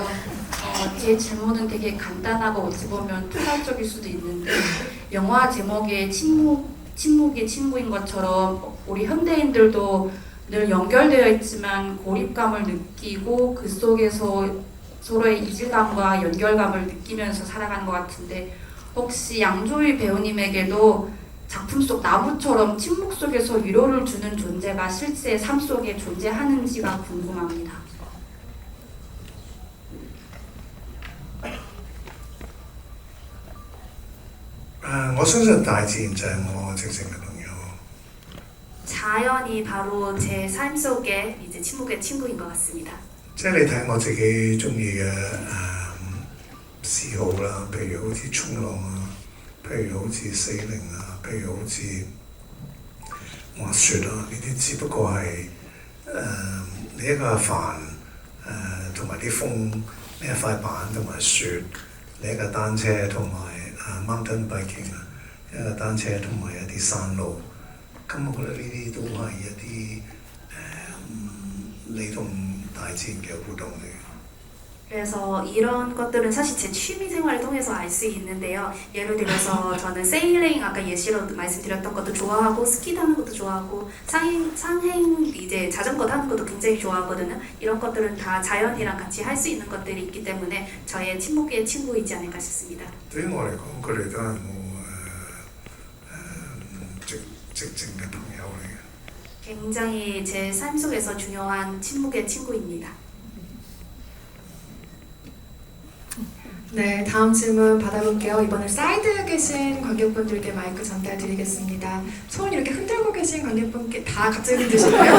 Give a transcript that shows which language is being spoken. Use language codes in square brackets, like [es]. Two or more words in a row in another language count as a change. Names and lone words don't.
[ko] 제 질문은 되게 간단하고 어찌 보면 투발적일 수도 있는데 영화 제목에 침묵이 친구인 것처럼 우리 현대인들도 늘 연결되어 있지만 고립감을 느끼고 그 속에서 서로의 이질감과 연결감을 느끼면서 살아가는 것 같은데 혹시 양조희 배우님에게도 작품 속 나무처럼 침묵 속에서 위로를 주는 존재가 실제 삶 속에 존재하는지가 궁금합니다. [yue] 我相信大自然就係我直情嘅朋友。 [ko] 자연이 바로 제 삶 속에 이제 침묵의 친구인 것 같습니다. [yue] 即係你睇我自己中意嘅嗜好啦，譬如好似衝浪啊，譬如好似sailing啊，譬如好似滑雪啊，呢啲只不過係你一個帆同埋啲風，你一塊板同埋雪，你一個單車同埋 [en] mountain biking [yue] 啊，一個單車同埋一啲山路。咁我覺得呢啲都係一啲你同大自然嘅互動嚟嘅。 [ko] 그래서 이런 것들은 사실 제 취미 생활을 통해서 알 수 있는데요. 예를 들어서 저는 세일링 아까 예시로 말씀드렸던 것도 좋아하고 스키 타는 것도 좋아하고 상행 이제 자전거 타는 것도 굉장히 좋아하거든요. 이런 것들은 다 자연이랑 같이 할 수 있는 것들이 있기 때문에 저의 침묵의 친구이지 않을까 싶습니다. [yue] 對於我嚟講，佢哋都係我直情嘅朋友啦。 [ko] 굉장히 제 삶 속에서 중요한 침묵의 친구입니다. 네, 다음 질문 받아볼게요. 이번에 사이드에 계신 관객분들께 마이크 전달드리겠습니다. 손 이렇게 흔들고 계신 관객분께 다 갑자기 흔드시고요.